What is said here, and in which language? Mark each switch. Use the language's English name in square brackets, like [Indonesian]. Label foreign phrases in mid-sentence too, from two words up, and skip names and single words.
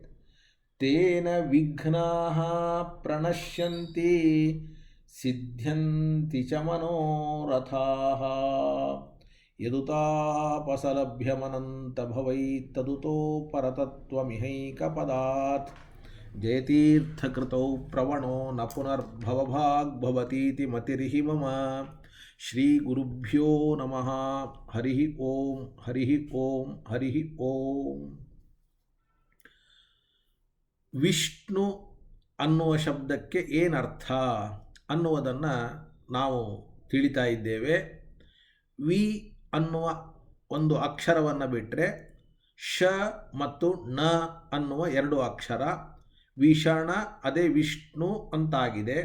[Sanskrit] ತೇನ ವಿಘ್ನಾಃ ಪ್ರಣಶ್ಯಂತಿ ಸಿದ್ಧ್ಯಂತಿ ಚ ಮನೋರಥಾಃ. ಯದುತಾಪಸಲಭ್ಯಮನಂತಭವೈತ್ತದುತೋ ಪರತತ್ವಮಿಹೈಕಪದಾತ್. ಜಯತೀರ್ಥಕೃತೌ ಪ್ರವಣೋ ನ ಪುನರ್ಭವಭಾಗ್ಭವತೀತಿ ಮತಿರ್ಹಿ ಮಮ. ಶ್ರೀಗುರುಭ್ಯೋ ನಮಃ. ಹರಿ ಓಂ ಹರಿ ಓಂ ಹರಿ ಓಂ. [Kannada] ವಿಷ್ಣು ಅನ್ನುವ ಶಬ್ದಕ್ಕೆ ಏನರ್ಥ ಅನ್ನುವುದನ್ನು ನಾವು ತಿಳಿತಾ ಇದ್ದೇವೆ. ವಿ ಅನ್ನುವ ಒಂದು ಅಕ್ಷರವನ್ನು ಬಿಟ್ಟರೆ ಶ ಮತ್ತು ನ ಅನ್ನುವ ಎರಡು ಅಕ್ಷರ. ವಿಷಣ ಅದೇ ವಿಷ್ಣು ಅಂತಾಗಿದೆ.